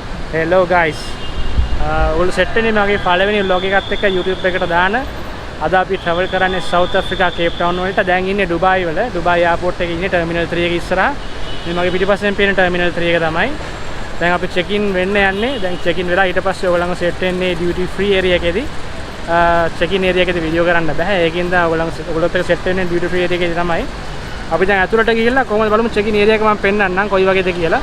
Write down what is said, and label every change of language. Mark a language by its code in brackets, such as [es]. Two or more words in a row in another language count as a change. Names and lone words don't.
[en] Hello guys. [si] ඔයගොල්ලෝ සෙට් වෙන්නේ මගේ පළවෙනි vlog එකත් එක්ක YouTube එකට දාන. අද අපි travel කරන්නේ South Africa Cape Town වලට. දැන් ඉන්නේ ඩුබායි වල. ඩුබායි එයාපෝට් එකේ ඉන්නේ ටර්මිනල් 3 එක ඉස්සරහා. මේ මගේ පිටිපස්සෙන් පේන ටර්මිනල් 3 එක තමයි. දැන් අපි [en] check in [si] වෙන්න යන්නේ. දැන් [en] check in [si] වෙලා ඊට පස්සේ ඔයගොල්ලන්ව සෙට් වෙන්නේ [en] duty free area [si] එකේදී. [en] check in area [si] එකේදී වීඩියෝ කරන්න බෑ. ඒකින්ද ඔයගොල්ලොත් එක්ක සෙට් වෙන්නේ [en] duty free area [si] එකේදී තමයි. අපි දැන් ඇතුළට ගිහිල්ලා කොහොමද බලමු [en] check in area [si] එක මම පෙන්නන්නම් කොයි වගේද කියලා.